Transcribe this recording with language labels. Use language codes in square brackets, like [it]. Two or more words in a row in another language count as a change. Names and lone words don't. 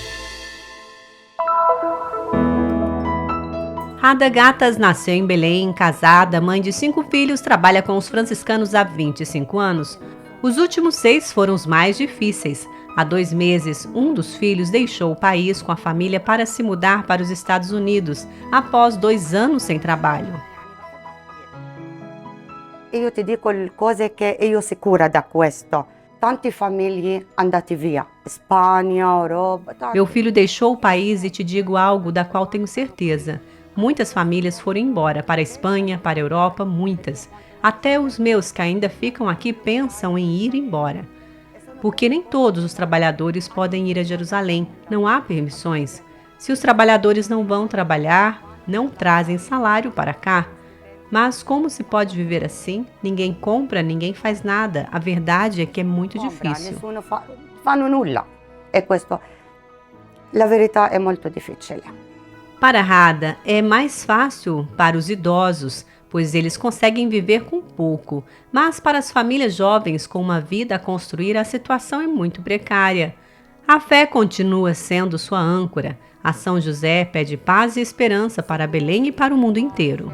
[pt] Ada Gatas nasceu em Belém, casada, mãe de 5 filhos, trabalha com os franciscanos há 25 anos. Os últimos 6 foram os mais difíceis. Há 2 meses, um dos filhos deixou o país com a família para se mudar para os Estados Unidos, após 2 anos sem trabalho. [it] Io ti dico cose che io sicura da questo. Tante famiglie andate via, Espanha, Europa. [pt] Meu filho deixou o país e te digo algo da qual tenho certeza. Muitas famílias foram embora para a Espanha, para a Europa, muitas. Até os meus que ainda ficam aqui pensam em ir embora. Porque nem todos os trabalhadores podem ir a Jerusalém, não há permissões. Se os trabalhadores não vão trabalhar, não trazem salário para cá. Mas como se pode viver assim? Ninguém compra, ninguém faz nada. A verdade é que é muito difícil. [it] Nessuno fanno nulla. E questo, la verità è molto difficile. [pt] Para Rada, é mais fácil para os idosos, pois eles conseguem viver com pouco. Mas para as famílias jovens com uma vida a construir, a situação é muito precária. A fé continua sendo sua âncora. A São José pede paz e esperança para Belém e para o mundo inteiro.